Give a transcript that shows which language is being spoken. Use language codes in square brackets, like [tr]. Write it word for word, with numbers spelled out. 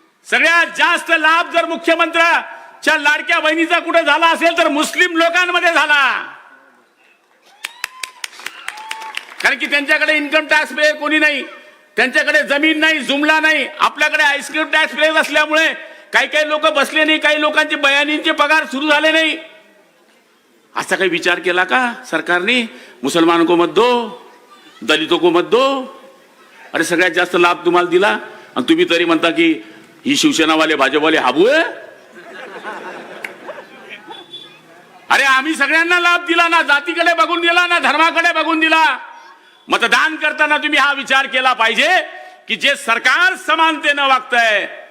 [mr] सगळ्यात जास्त लाभ जर मुख्यमंत्र्याच्या लाडक्या बहिणीचा कुठे झाला असेल तर मुस्लिम लोकांमध्ये झाला, कारण की त्यांच्याकडे इन्कम टॅक्स पे कोणी नाही, त्यांच्याकडे जमीन नाही, जुमला नाही. आपल्याकडे आईस्क्रीम टॅक्स पे असल्यामुळे काही काही लोक बसले नाही, काही लोकांचे बयानींचे पगार सुरू झाले नाही. असा काही विचार केला का सरकारने? [hi] मुसलमानों को मत दो, दलितों को मत दो. [mr] अरे सगळ्यात जास्त लाभ तुम्हाला दिला आणि तुम्ही तरी म्हणता की ही शिवसेनावाले भाजपवाले हाबू आहे. अरे आम्ही सगळ्यांना लाभ दिला ना, जातीकडे बघून दिला ना, धर्माकडे बघून दिला. मतदान करताना तुम्ही हा विचार केला पाहिजे की जे सरकार समानतेनं वागतंय.